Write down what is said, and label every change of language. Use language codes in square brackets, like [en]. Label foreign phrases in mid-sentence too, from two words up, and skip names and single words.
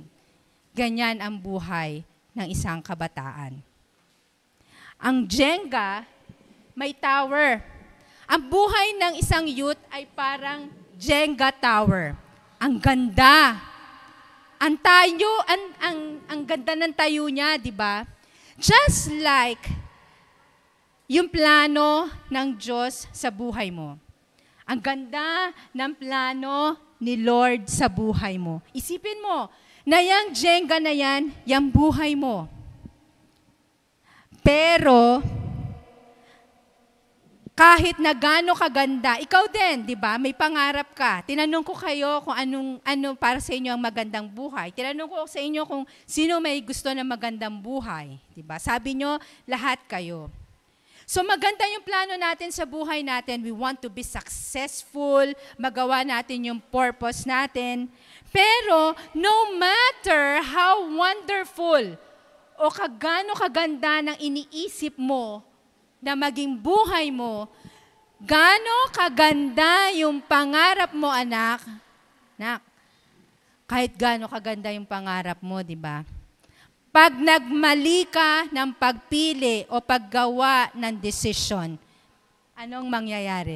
[tl] Ganyan ang buhay ng isang kabataan. Ang Jenga, may tower. Ang buhay ng isang youth ay parang Jenga tower. Ang ganda. Ang ganda ng tayo niya, di ba? [en] Just like [tl] yung plano ng Diyos sa buhay mo. Ang ganda ng plano ni Lord sa buhay mo. Isipin mo, na yung Jenga na yan, yung buhay mo. Pero, kahit na gaano kaganda, ikaw din, di ba? May pangarap ka. Tinanong ko kayo kung ano para sa inyo ang magandang buhay. Tinanong ko sa inyo kung sino may gusto ng magandang buhay. Di ba? Sabi nyo, lahat kayo. So maganda yung plano natin sa buhay natin. [en] We want to be successful, [tl] magawa natin yung purpose natin. Pero [en] no matter how wonderful [tl] o kagano kaganda ng iniisip mo, na maging buhay mo, gaano kaganda yung pangarap mo, anak. Anak, kahit gaano kaganda yung pangarap mo, di ba? Pag nagmali ka ng pagpili o paggawa ng desisyon, anong mangyayari?